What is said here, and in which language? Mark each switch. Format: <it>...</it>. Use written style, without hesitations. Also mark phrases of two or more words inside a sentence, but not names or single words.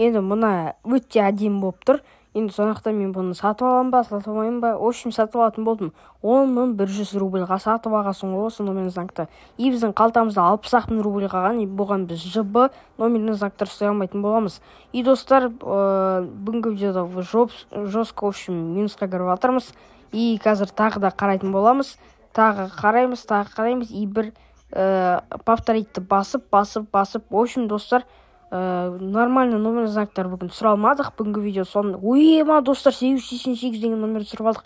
<kk>Енді мұна өте әдемі болып тұр. Енді сонақта мен бұны сатып аламын ба, сатып алмаймын ба?</kk> <ru>В общем,</ru> <kk>сатып алатын болдым. 10.100 рубльға сатып алғансың ғой осы</kk> <ru>номерный знакты.</ru> <kk>И біздің қалтамызда 60.000 рубль қалған. И бұған біз ЖБ</kk> <ru>номерный знактар</ru> <kk>ұстай алмайтын боламыз. И достар, бүгінгі видеода</kk> <ru>жестко, в общем,</ru> <kk>минусқа кіріп жатырмыз. И қазір тағы да қарайтын боламыз. Тағы қараймыз. И бір повторитті басып.</kk> <ru>В общем,</ru> <kk>достар, нормально номер знактар бүгін сұралмадық. Бүгінгі видео соны достар 888 деген номерді сұрап алдық.</kk>